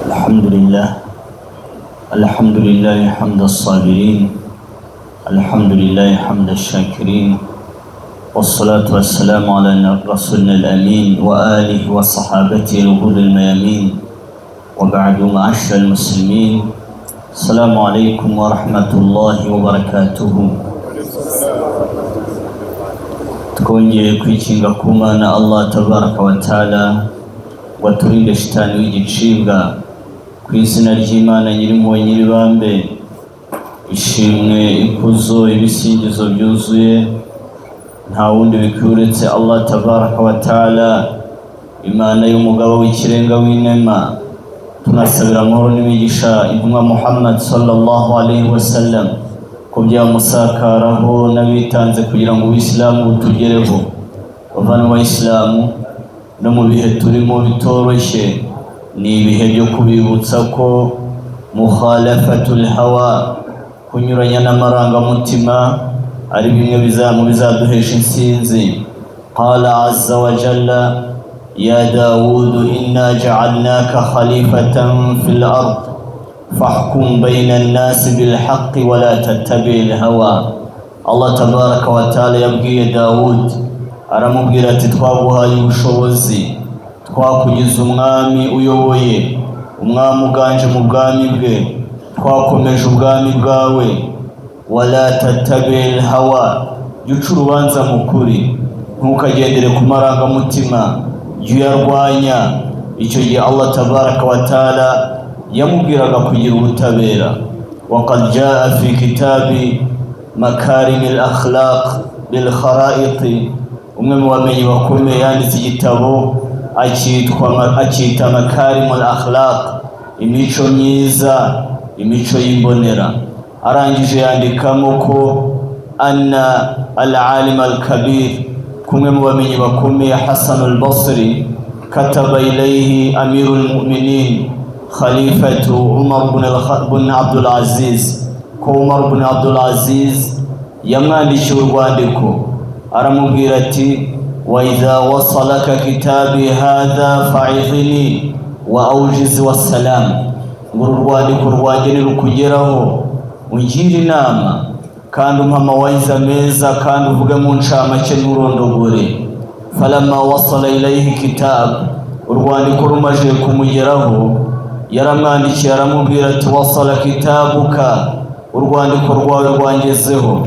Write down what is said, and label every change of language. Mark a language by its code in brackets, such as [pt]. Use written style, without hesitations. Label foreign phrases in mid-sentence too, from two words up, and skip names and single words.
[ar] الحمد لله حمد الصابرين، الحمد لله حمد الشاكرين، والصلاة والسلام على رسولنا الأمين وآله وصحابته الغر الميامين، وبعد. معاشر المسلمين، السلام عليكم ورحمة الله وبركاته. [rw] Tukongeye kwikinga ku Mana [ar] الله تبارك وتعالى, [rw] waturinde shitani w'igicibwa, ku izina ry'Imana nyirimpuhwe nyiribambe. Ishimwe, ikuzo, ibisingizo byuzuye nta wundi bikwiye uretse [ar] الله تبارك وتعالى, [rw] Imana y'umugabo w'ikirenga w'inema. Tunasabira amahoro n'imigisha intumwa Muhammad [ar] صلى الله عليه وسلم, [rw] ko byamusakaraho n'abitanze kugira ngo Uislamu butugereho. Bavana wa Islamu, no mu bihe turimo bitoroshye, ni ibihe byo kubibutsa ko [ar] مخالفة الهوى, [rw] kunyuranya n'amarangamutima, ari bimwe bizaduhesha insinzi. [ar] قال عز وجل: يا داود، إنا جعلناك خليفة في الأرض فاحكم بين الناس بالحق ولا تتبع الهوى. الله تبارك وتعالى [rw] yabwiye Dawud, aramubwira ati twaguhaye ubushobozi, twakugize umwami uyoboye, umwami uganje mu bwami bwe, twakomeje ubwami bwawe. [ar] ولا تتبع الهوى, [rw] yuca urubanza mu kuri, ntukagendere ku marangamutima, jya uyarwanya. Icyo gihe [ar] الله تبارك وتعالى [rw] yamubwiraga kugira ubutabera. [ar] وقد جاء في كتاب مكارم الأخلاق بالخرائط, [rw] umwe mu bamenyi bakomeye yanditse igitabo akita [ar] مكارم الأخلاق, [rw] imico myiza, imico y'imbonera. Arangije yandikamo ko [ar] أن العالم الكبير, [rw] kumwe mu bamenyi bakomeye Hasan al-Basri, kataba [ar] إليه أمير المؤمنين خليفة عمر بن عبد العزيز, [rw] ko Umar bin Abdul Aziz yamwandikiye urwandiko, aramubwira ati: [ar] وإذا وصلك كتابي هذا فعظني وأوجز والسلام, [rw] nguru urwandiko rwanjye nirukugeraho ungire inama kandi umpa amawayiza meza kandi uvuge mu ncamake n'urondogore. [ar] فلما وصل إليه كتاب, [rw] urwandiko rumaje kumugeraho, yaramwandikiye aramubwira ati: [ar] وصل كتابك, [rw] urwandiko rwawe rwangezeho.